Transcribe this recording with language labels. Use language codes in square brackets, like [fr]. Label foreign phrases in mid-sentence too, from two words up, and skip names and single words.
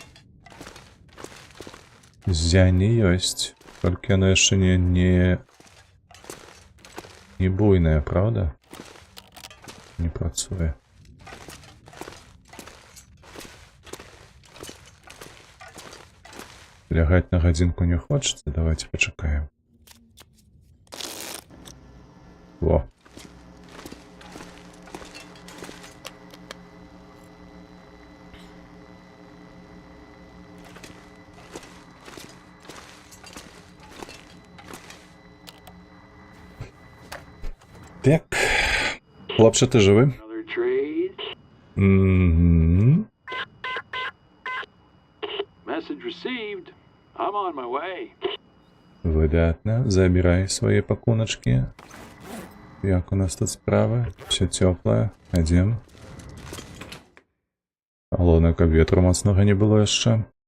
[be] Зяні ёсць, толькі яно яшчэ не буйная, правда? Не працуе. Лягаць на гадзінку [ru] не хочется, [be] давайте пачакаем. Во. Так. [uk] Хлопче, ти живий? Мгм. [en] Message received. I'm on my way. [be] Выдатно. [ru] Забирай свои [be] пакуночки. Як у нас тут справа? [ru] Все теплое. Идем. [be] Галоўнае, каб ветру моцнага не было яшчэ.